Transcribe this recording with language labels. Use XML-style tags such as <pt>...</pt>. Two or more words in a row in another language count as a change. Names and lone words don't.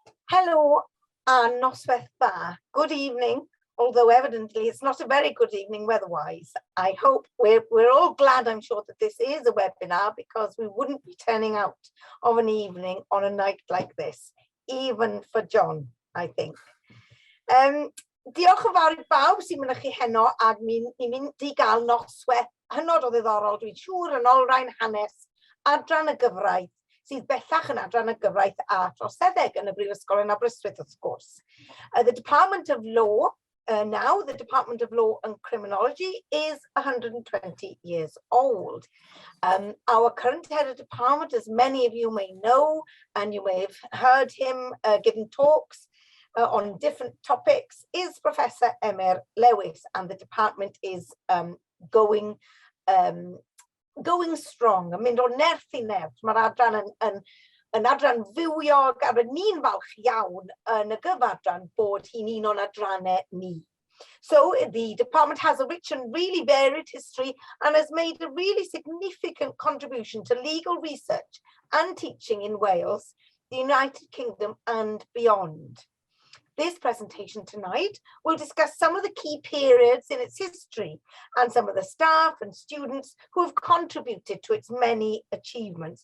<cy>Hello and noswaith dda.</cy> <en>Good evening, although evidently it's not a very good evening weather-wise. I hope we're all glad, I'm sure, that this is a webinar because we wouldn't be turning out of an evening on a night like this, even for John, I think.</en> <cy>Diolch yn fawr I bawb sy'n mynychu heno ag ni'n mynd I gael noswaith hynod o ddiddorol, dwi'n siŵr yn olrhain hanes Adran y Gyfraith sydd bellach yn Adran y Gyfraith a Throseddeg yn y Brifysgol yn Aberystwyth,</cy> <en>of course. The Department of Law, now the Department of Law and Criminology, is 120 years old. Our current head of department, as many of you may know, and you may have heard him giving talks on different topics, is Professor Emeritws, and the department is going strong.</en> <cy>Yn mynd o nerth I nerth. Mae'r adran yn adran fywiog a ni'n falch iawn yn y gyfadran bod hi'n un o'n adrannau ni.</cy> <en>So the department has a rich and really varied history and has made a really significant contribution to legal research and teaching in Wales, the United Kingdom and beyond. This presentation tonight will discuss some of the key periods in its history and some of the staff and students who have contributed to its many achievements.</en>